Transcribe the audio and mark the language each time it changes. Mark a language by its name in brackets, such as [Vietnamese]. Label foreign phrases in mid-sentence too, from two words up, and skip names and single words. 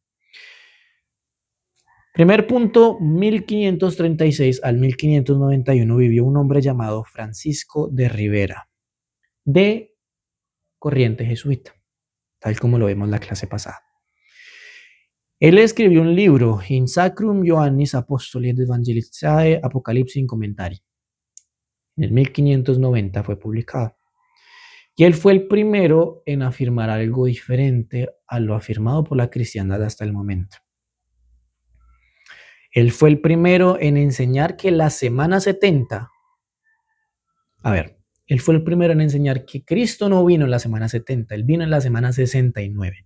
[Spanish] Primer punto, 1536 al 1591 vivió un hombre llamado Francisco de Ribera, de corriente jesuita, tal como lo vemos en la clase pasada. Él escribió un libro, In Sacrum Ioannis Apostoli et Evangelizae Apocalipsis in Commentari. En el 1590 fue publicado. Y él fue el primero en afirmar algo diferente a lo afirmado por la cristiandad hasta el momento. Él fue el primero en enseñar que la semana 70, él fue el primero en enseñar que Cristo no vino en la semana 70, él vino en la semana 69.